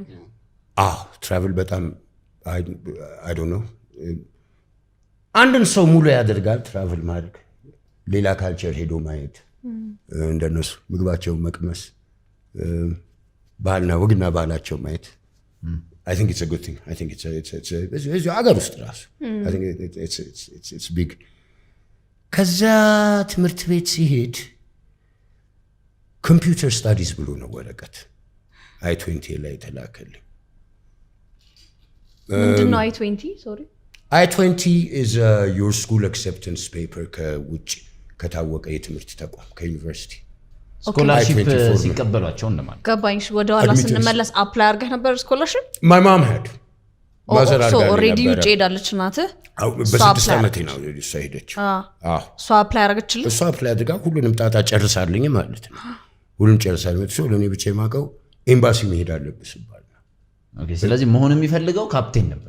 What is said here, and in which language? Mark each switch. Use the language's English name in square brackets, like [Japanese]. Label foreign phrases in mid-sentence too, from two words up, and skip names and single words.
[Amharic] ትራቭል በጣም [English] I don't know [Amharic] አንድን ሰው ሙሉ ያደርጋል ትራቭል ማድረግ። ሌላ ካልቸር ሄዶ ማየት፣ እንደነሱ ምግባቸውን መቅመስ፣ ባህልና ወግና ባህላቸው ማየት [English] I think it's a good thing. I think it's [Amharic] አገር ውስጥ ራሱ [English] I think it's big. [Amharic] ከዛ ትምህርት ቤት ሲሄድ [English] computer studies [Amharic] ብሎ ነው ወረቀት I-20 ላይ ተላከልኝ። ምንድን ነው I-20? sorry [English] I-20 is your school acceptance paper [Amharic] ከውጭ ከታወቀ የትምህርት ተቋም ከዩኒቨርሲቲ ስኮላርሺፕ ሲቀበሏቸው እንደማለት ገባኝ። ወደ ኋላ ስንመለስ አፕላይ አድርገህ ነበር ስኮላርሺፕ? [English] my mom had ማዘር [Amharic] አድርጋ ነበር። ኦልሬዲ ውጭ ሄዳለች እናትህ? በ6 ዓመቴ ነው እሷ ሄደችው። እሷ አፕላይ አደረገችልኝ? እሷ አፕላይ አድርጋ ሁሉንም ጣጣ ጨርሳልኝ ማለት ነው። ሁሉንም ጨርሳልኝ ማለት ነው። ለኔ ብቻ የማውቀው ኤምባሲ መሄድ አለብህ ሲባል ነው። ኦኬ። ስለዚህ መሆን የሚፈልገው ካፕቴን ነበር።